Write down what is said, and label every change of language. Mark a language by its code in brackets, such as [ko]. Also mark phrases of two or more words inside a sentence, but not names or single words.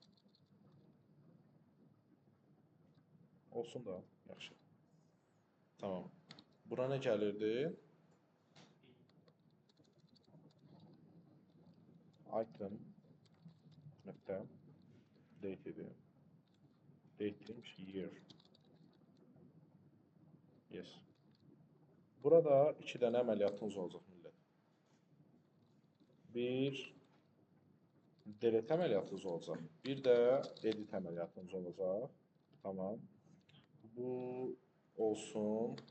[az] Olsun da, yaxşı. Tamam. Bura nə gəlirdi? Item nöqtə date idi. Date demiş year. Yes. Burada 2 dənə əməliyyatınız olacaq millət. Bir delete əməliyyatınız olacaq. Bir də edit əməliyyatınız olacaq. Tamam. Bu olsun.